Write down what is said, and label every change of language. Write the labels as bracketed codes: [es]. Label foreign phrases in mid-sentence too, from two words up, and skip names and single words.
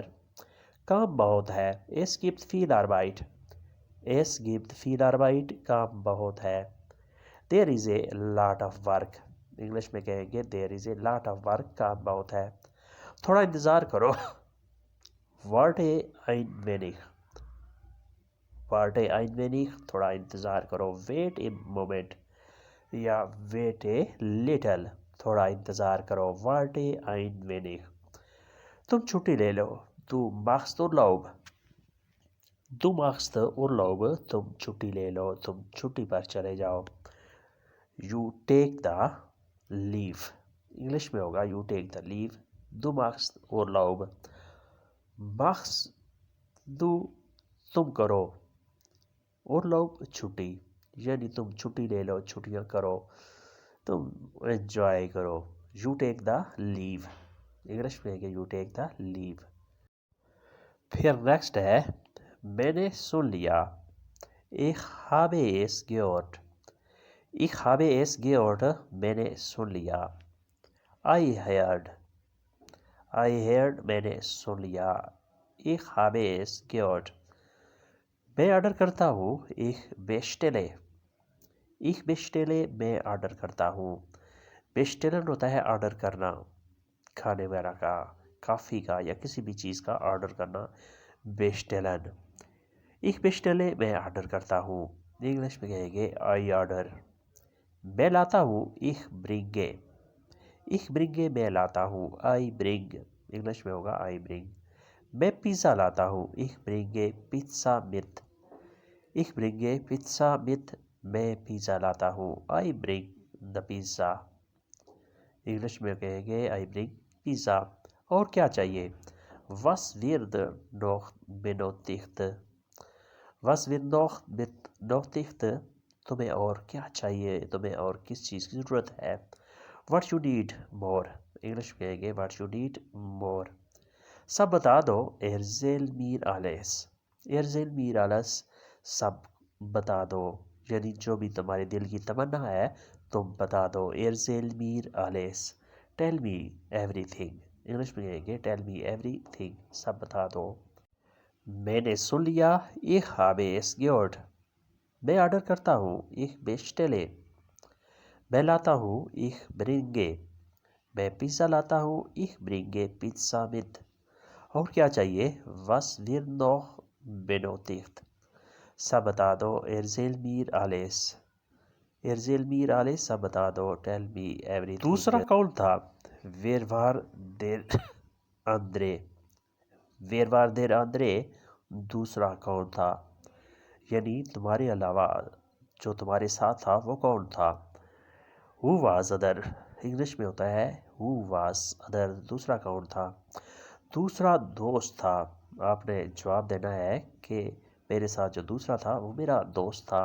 [ur] کام بہت ہے، [de] es gibt viel Arbeit, es gibt viel Arbeit, [ur] کام بہت ہے۔ [en] there is a lot of work, [ur] انگلش میں کہیں گے [en] there is a lot of work, [ur] کام بہت ہے۔ تھوڑا انتظار کرو، [de] warte ein wenig, warte ein wenig, [ur] تھوڑا انتظار کرو۔ [en] wait a moment or wait a little, [ur] تھوڑا انتظار کرو۔ [de] warte ein wenig. [ur] تم چھٹی لے لو، [de] du machst Urlaub، du machst Urlaub، [ur] تم چھٹی لے لو، تم چھٹی پر چلے جاؤ۔ [en] You take the leave، [ur] انگلش میں ہوگا [en] you take the leave، [de] du machst Urlaub۔ machst du، [ur] تم کرو، Urlaub چھٹی، یعنی تم چھٹی لے لو، چھٹیاں کرو، تم انجوائے کرو۔ [en] You take the leave، [ur] انگلش میں ہے کہ [en] you take the leave۔ [ur] پھر نیکسٹ ہے، میں نے سن لیا، [de] ich habe es gehört، ich habe es gehört، [ur] میں نے سن لیا۔ [en] I heard، I heard، [ur] میں نے سن لیا۔ [de] ich habe es gehört۔ [ur] میں آرڈر کرتا ہوں، [de] ich bestelle، ich bestelle، [ur] میں آرڈر کرتا ہوں۔ bestellen ہوتا ہے آرڈر کرنا، کھانے وغیرہ کا، کافی کا یا کسی بھی چیز کا آرڈر کرنا، [de] bestellen۔ ich bestelle، [ur] میں آرڈر کرتا ہوں، انگلش میں کہیں گے [en] I order۔ [ur] میں لاتا ہوں، [de] ich bringe، ich bringe، [ur] میں لاتا ہوں، [en] I bring، [ur] انگلش میں ہوگا [en] I bring۔ [ur] میں پیزا لاتا ہوں، [de] ich bringe pizza mit، ich bringe pizza mit، [ur] میں پیزا لاتا ہوں، [en] I bring the pizza، [ur] انگلش میں کہیں گے [en] I bring pizza۔ [ur] اور کیا چاہیے؟ [de] was wird noch benötigt، was wird noch benötigt، [ur] تمہیں اور کیا چاہیے، تمہیں اور کس چیز کی ضرورت ہے؟ [en] what you need more، [ur] انگلش میں کہیں گے [en] what you need more۔ [ur] سب بتا دو، [de] erzähl mir alles، erzähl mir alles، [ur] سب بتا دو، یعنی جو بھی تمہارے دل کی تمنا ہے تم بتا دو۔ [de] erzähl mir alles، [en] tell me everything، [ur] انگلش میں کہیں گے [en] tell me everything، [ur] سب بتا دو۔ میں نے سن لیا، [de] ich habe es gehört۔ [ur] میں آرڈر کرتا ہوں، [de] ich bestelle۔ [ur] میں لاتا ہوں، [de] ich bringe۔ [ur] میں پیزا لاتا ہوں، [de] ich bringe pizza mit۔ [ur] اور کیا چاہیے؟ [de] was wird noch benötigt، [ur] سب بتا دو، [de] erzähl mir alles، erzähl mir alles، [ur] سب بتا دو، [en] tell me everything۔ [ur] دوسرا کون تھا؟ [de] wer war der andere، wer war der andere، [ur] دوسرا کون تھا، یعنی تمہارے علاوہ جو تمہارے ساتھ تھا وہ کون تھا؟ [en] who was other، [ur] انگلش میں ہوتا ہے [en] who was other، [ur] دوسرا کون تھا؟ دوسرا دوست تھا۔ آپ نے جواب دینا ہے کہ میرے ساتھ جو دوسرا تھا وہ میرا دوست تھا۔